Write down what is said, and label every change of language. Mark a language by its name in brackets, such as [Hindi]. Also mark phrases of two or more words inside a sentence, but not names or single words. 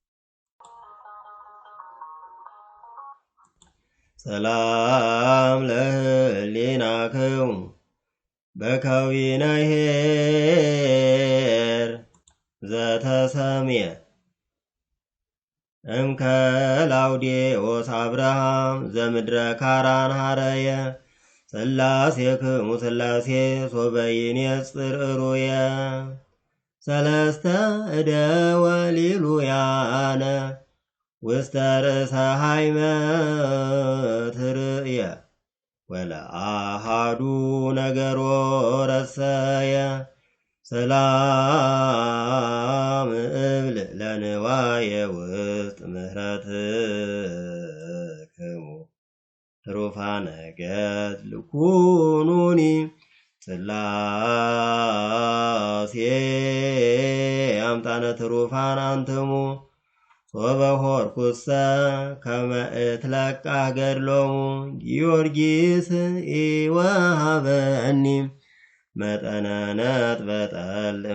[Geez] ሰላም ለህሊናክሙ በከዊነ ኄር ዘተሰምየ እምከላውዴዎስ አብርሃም ዘምድረ ካራን ሐረየ ሥላሴክሙ ሥላሴ ሶበይኔጽር እሩየ ሰለስተ እደወ ሊሉያነ ውስተ ርእሰ ሃይመት ርእየ ወለአሃዱ ነገሮ ረሰየ ሰላም እብል ለንዋየ ውስጥ ምህረትክሙ ትሩፋነ ገድል ኩኑኒ ሥላሴ አምጣነ ትሩፋን አንትሙ ሶበሆርኩሰ ከመ እትለቃ ገድሎሙ ጊዮርጊስ ኢወሃበኒ መጠነ ነጥበጠል